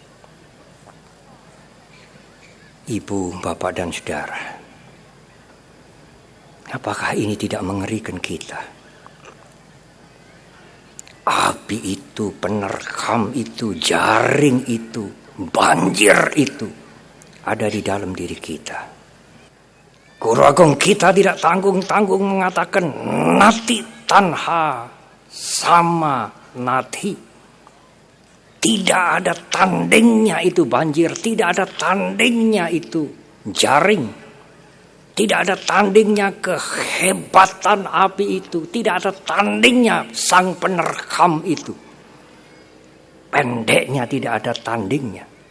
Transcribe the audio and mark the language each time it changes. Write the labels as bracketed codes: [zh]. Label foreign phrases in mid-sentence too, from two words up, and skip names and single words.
[id] Ibu, bapak dan saudara, apakah ini tidak mengerikan kita? Api itu, penerkam itu, jaring itu, banjir itu ada di dalam diri kita. Guru Agung kita tidak tanggung-tanggung mengatakan [pi] nati tanha sama nati. [id] Tidak ada tandingnya itu banjir, tidak ada tandingnya itu jaring. Tidak ada tandingnya kehebatan api itu. Tidak ada tandingnya sang penerkam itu. Pendeknya tidak ada tandingnya.